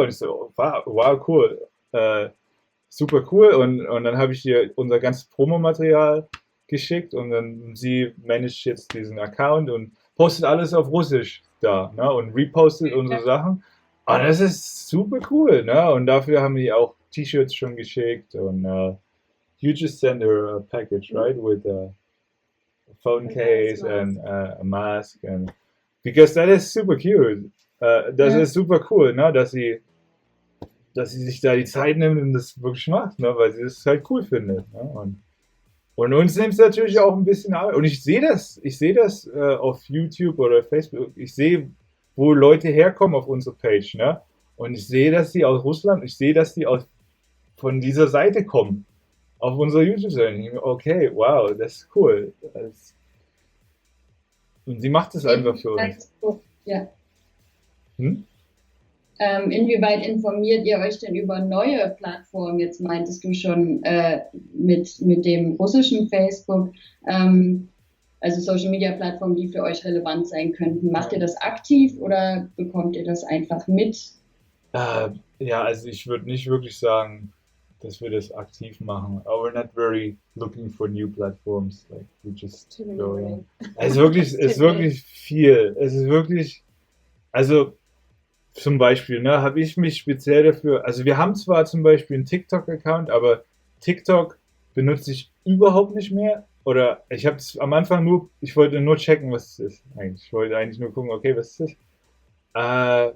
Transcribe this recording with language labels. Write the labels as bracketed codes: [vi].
[de] Und ich so, wow cool. Super cool. Und dann habe ich ihr unser ganzes Promomaterial geschickt und dann sie managt jetzt diesen Account und postet alles auf Russisch da, ne? Und repostet unsere Sachen. Und das ist super cool, ne? Und dafür haben die auch T-Shirts schon geschickt und [en] you just send her a package, right? With a phone case and a mask and because that is super cute. [de] Das ist super cool, ne? Dass sie sich da die Zeit nimmt und das wirklich macht, ne? Weil sie das halt cool findet. Ne? Und uns nimmt es natürlich auch ein bisschen Arbeit. Und ich sehe das auf YouTube oder Facebook. Ich sehe, wo Leute herkommen auf unsere Page, ne? Und ich sehe, dass die aus Russland, ich sehe, dass die von dieser Seite kommen. Auf unserer YouTube-Seite. Okay, wow, das ist cool. Und sie macht es einfach für uns. Ja. Hm? Inwieweit informiert ihr euch denn über neue Plattformen? Jetzt meintest du schon mit dem russischen Facebook, also Social Media Plattformen, die für euch relevant sein könnten. Macht ihr das aktiv oder bekommt ihr das einfach mit? Ja, also ich würde nicht wirklich sagen, dass wir das aktiv machen. [en] We're not very looking for new platforms. Like we just go in. [de] Es ist wirklich viel. Es ist wirklich, also zum Beispiel, ne, habe ich mich speziell dafür, also wir haben zwar zum Beispiel einen TikTok-Account, aber TikTok benutze ich überhaupt nicht mehr. Oder ich habe es am Anfang ich wollte nur checken, was es ist eigentlich. Ich wollte eigentlich nur gucken, okay, was ist das?